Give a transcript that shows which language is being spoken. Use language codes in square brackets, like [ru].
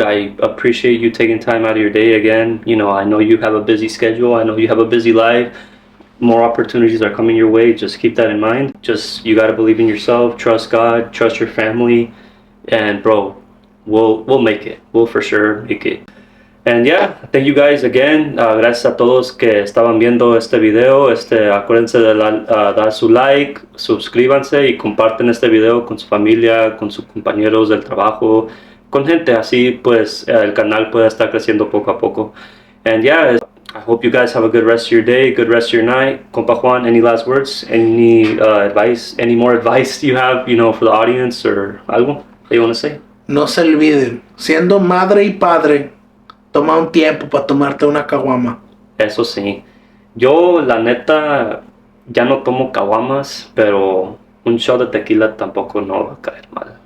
[en] I appreciate you taking time out of your day again. You know, I know you have a busy schedule. I know you have a busy life. More opportunities are coming your way. Just keep that in mind. You gotta believe in yourself. Trust God. Trust your family. And bro, we'll make it. We'll for sure make it. And yeah, thank you guys again. [es] Gracias a todos que estaban viendo este video. Acuérdense de dar su like, suscríbanse y comparten este video con su familia, con sus compañeros del trabajo, con gente así, pues el canal puede estar creciendo poco a poco. [en] And yeah, I hope you guys have a good rest of your day, good rest of your night. Compa Juan, any last words? Any advice? Any more advice you have, you know, for the audience or algo that you want to say? [es] No se olviden, siendo madre y padre, toma un tiempo para tomarte una caguama. Eso sí. Yo, la neta, ya no tomo caguamas, pero un shot de tequila tampoco no va a caer mal.